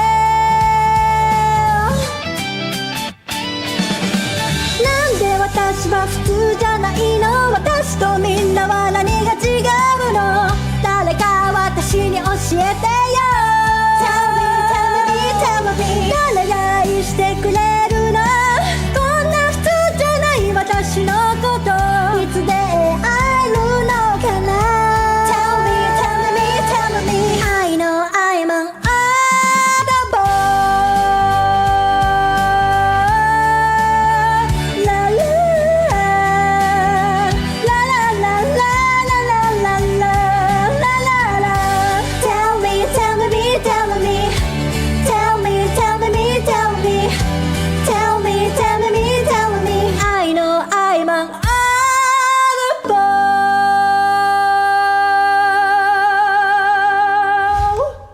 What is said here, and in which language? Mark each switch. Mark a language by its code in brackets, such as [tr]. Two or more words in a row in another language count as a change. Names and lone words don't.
[ja] なんで私は普通じゃないの私とみんなは何が違うの誰か私に教えてよ [en] Tell me [ja] 誰が愛してくれるのこんな普通じゃない私のこといつで会えるのかな [en] Tell me I know I'm an oddball La la la la la la la la la la la Tell me Tell me I know I'm an oddball